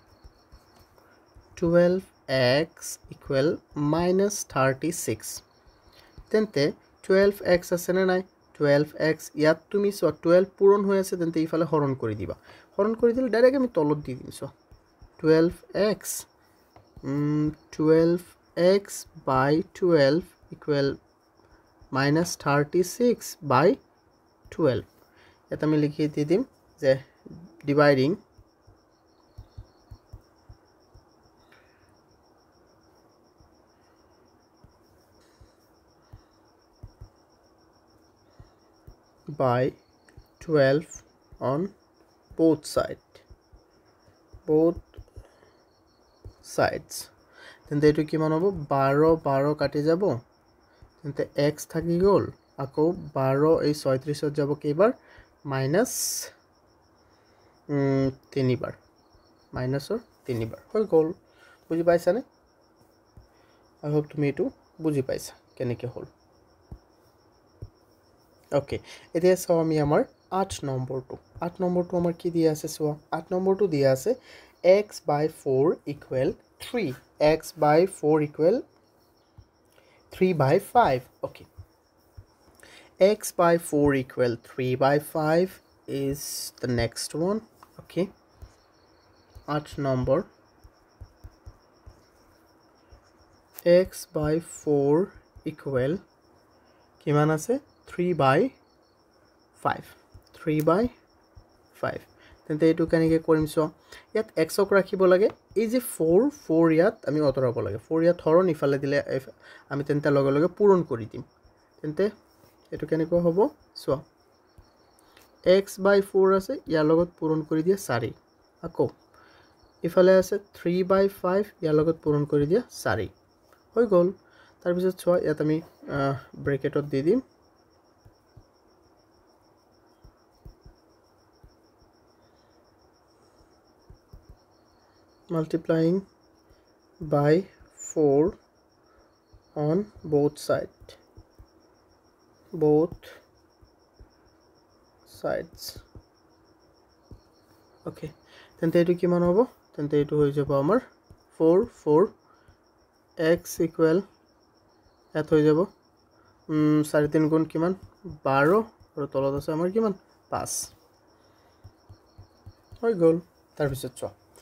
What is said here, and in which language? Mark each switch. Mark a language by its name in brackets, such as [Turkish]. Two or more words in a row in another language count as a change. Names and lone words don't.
[Assamese] 12x = -36 তেন্তে 12x আছে না নাই 12x ইয়াত তুমি সো 12 পূৰণ হৈ আছে তেন্তে ইফালে হৰণ কৰি দিবা হৰণ কৰি দিলে ডাইৰেক্ট আমি তলত দি দিম সো [English] 12x by 12 [Assamese] = -36/12 এটা আমি লিখি দি দিম যে dividing [English] by 12 on both sides [Assamese] তেন্তে এটো কিমান হ'ব 12 কাটি যাব তেন্তে x থাকি গল আকৌ 12 এই 36 ত যাব কেইবাৰ -3 বাৰ মাইনাসৰ 3 বাৰ হৈ গল বুজি পাইছানে [English] I hope [Assamese] তুমি এটো বুজি পাইছা কেনেকৈ হল ওকে এতিয়া চাও আমি আমাৰ 8 নম্বৰটো আমাৰ কি দিয়া আছে [English] চোৱা 8 নম্বৰটো দিয়া আছে x by 4 equal 3 x by 4 equal 3 by 5 okay x by 4 equal 3 by 5 is the next one okay 8 number x by 4 equal [Assamese] কিমান আছে 3 by 5 3 by 5 তেন্তে এটো কেনেকৈ কৰিম সো ইয়াত x ক ৰাখিব লাগে এই যে 4 ইয়াত আমি অতৰাব লাগে 4 ইয়াত হৰণ ইফালে দিলে আমি তেন্তে লগে লগে পূৰণ কৰি দিম তেন্তে এটো কেনেকৈ হ'ব সো [English] x by 4 [Assamese] আছে ইয়াৰ লগত পূৰণ কৰি দিয়া 4 আকৌ ইফালে আছে 3 by 5 ইয়াৰ লগত পূৰণ কৰি দিয়া 4 হৈ গল তাৰ পিছত চোৱা ইয়াত আমি ব্ৰেকেটত দি দিম [English] multiplying by 4 on both sides okay [Assamese] তেন্তে এটো কিমান হ'ব তেন্তে এটো হৈ যাব আমাৰ [English] 4 x equal [Assamese] এত হৈ যাব 4 3 গুণ কিমান 12 আৰু তলত আছে আমাৰ কিমান 5 হৈ গল তাৰ পিছত চোৱা